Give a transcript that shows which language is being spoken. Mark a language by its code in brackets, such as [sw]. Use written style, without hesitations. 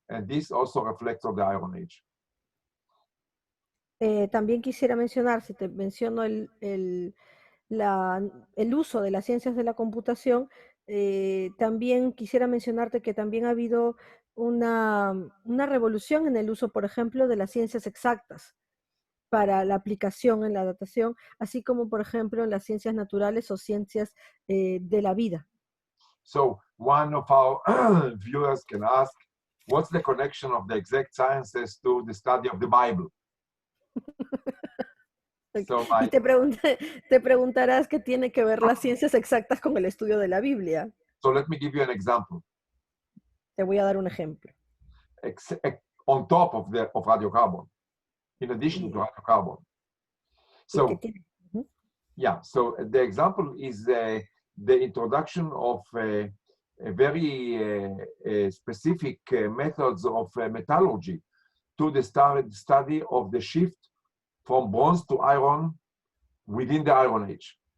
[en] And this also reflects on the Iron Age. [es] También quisiera mencionar, si te menciono el uso de las ciencias de la computación, también quisiera mencionarte que también ha habido una revolución en el uso, por ejemplo, de las ciencias exactas para la aplicación en la datación, así como, por ejemplo, en las ciencias naturales o ciencias de la vida. [en] So one of our viewers can ask, what's the connection of the exact sciences to the study of the Bible? So [es] y te preguntarás qué tiene que ver las ciencias exactas con el estudio de la Biblia. [en] So let me give you an example. [es] Te voy a dar un ejemplo. [en] On top of radiocarbon, in addition to radiocarbon. So yeah, so the example is the introduction of very specific methods of metallurgy to the study of the shift from bronze to iron within the Iron Age.